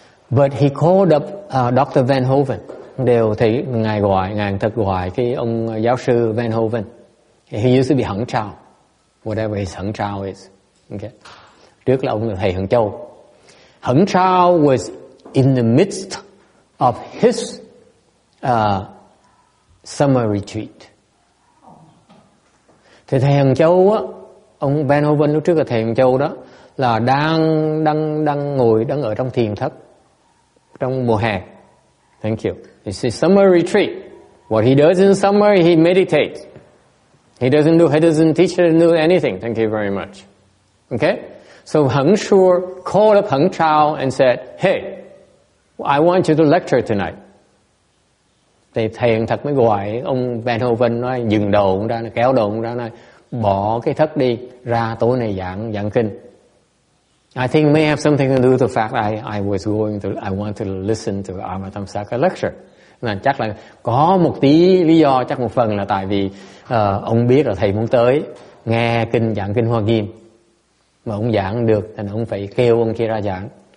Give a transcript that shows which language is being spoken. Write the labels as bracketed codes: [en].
[en] But he called up Dr. Van Hoven. [vi] Đều thấy ngài Hằng Thật gọi cái ông giáo sư Van Hoven. [en] He used to be Hằng Trao, whatever his Hằng Trao is. Okay. [vi] Trước là ông là thầy Hằng Châu. [en] Hằng Trao was in the midst of his summer retreat. [vi] Thì thầy Hằng Châu á, ông Van Hoven lúc trước là thầy Hằng Châu đó là đang ở trong thiền thất trong mùa hè. [en] Thank you. It's his summer retreat. What he does in summer, he meditates. He doesn't teach or do anything. Thank you very much. Okay? So Hằng Sư called up Hằng Trao and said, hey, I want you to lecture tonight. [vi] Thì thầy Hằng Thật mới gọi ông Van Hoven nói dừng đồ ông ra, kéo đồ ông ra, nói bỏ cái thất đi, ra tối nay giảng kinh. [en] I think it may have something to do with the fact I want to listen to Avatamsaka lecture. [vi] Là chắc là có một tí lý do, chắc một phần là tại vì ông biết là thầy muốn tới nghe giảng kinh Hoa Nghiêm. mà ông giảng được, thành ông phải kêu ông kia ra giảng.